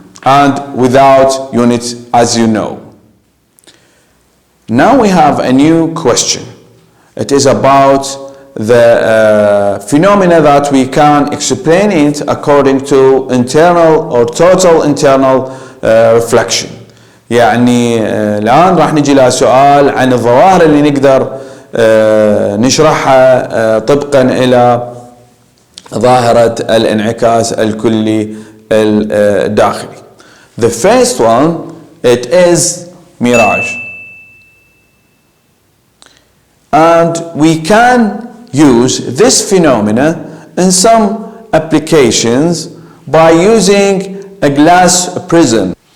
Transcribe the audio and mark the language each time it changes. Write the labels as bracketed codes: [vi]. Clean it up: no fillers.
[en] and without units, as you know. Now we have a new question. It is about the phenomena that we can explain it according to internal or total internal reflection. [ar] يعني الآن راح نجي لسؤال عن الظواهر اللي نقدر نشرحها طبقا إلى ظاهرة الانعكاس الكلي الداخلي. [en] The first one, it is mirage. And we can use this phenomena in some applications by using a glass prism.